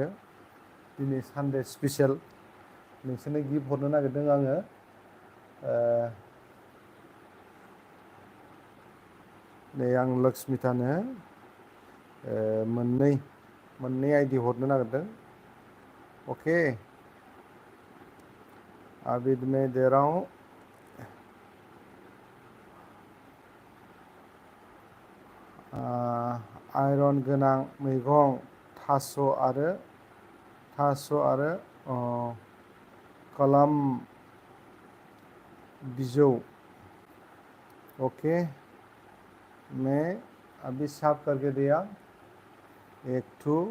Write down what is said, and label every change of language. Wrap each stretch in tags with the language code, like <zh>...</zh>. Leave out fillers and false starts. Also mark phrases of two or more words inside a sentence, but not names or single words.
<brx>दिनै</brx> <en>Sunday special,</en> <brx>नोंसोरनो गिफ्ट हरनो नागिरदों आङो। नै आं लक्ष्मितानो मोननै आइडि हरनो नागिरदों।</brx> <hi>अके, अभी मैं दे रहा हूँ।</hi> <brx>आयरन गोनां मैगं थास' आरो कलम बिजौ।</brx> <hi>ओके, मैं अभी साफ करके दिया, एक ठू।</hi>